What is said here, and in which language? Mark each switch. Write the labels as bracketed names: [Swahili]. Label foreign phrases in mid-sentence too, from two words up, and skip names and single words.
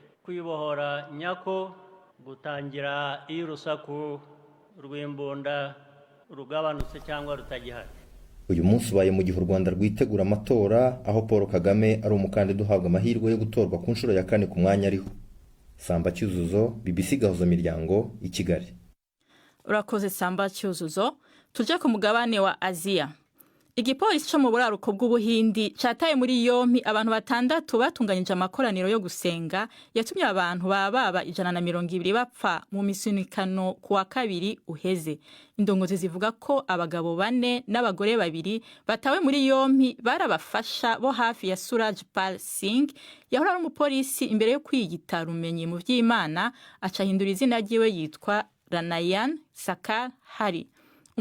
[Kinyarwanda] Kwibohora nyako gutangira iyo urusaku rw'imbunda rugabanutse cyangwa rutagihari. Uyu munsi ubaye mu gihe u Rwanda rwitegura amatora, aho Paul Kagame ari umukandida uhabwa amahirwe yo gutorwa ku nshuro ya 4 ku mwanya ariho. Samba Cyuzuzo, BBC Gahuza Miryango, i Kigali. [Rundi] Urakoze Samba Cyuzuzo. Tuje ku mugabane wa Aziya. Igipolisi cyo mu buraruko bw'Ubuhindi cyataye muri yompi abantu 6 batunganyije amakoraniro yo gusenga yatumye abantu baba 120 bapfa mu misunikano kuwa 2 uheze. Indongozi zivuga ko abagabo 4 n'abagore 2 batawe muri yompi barabafasha bo hafi ya Suraj Pal Singh, yahora ari umupolisi imbere yo kwiyita rumenyi mu vy'Imana, acahindura izina ryiwe yitwa Ranayan Sakar Hari.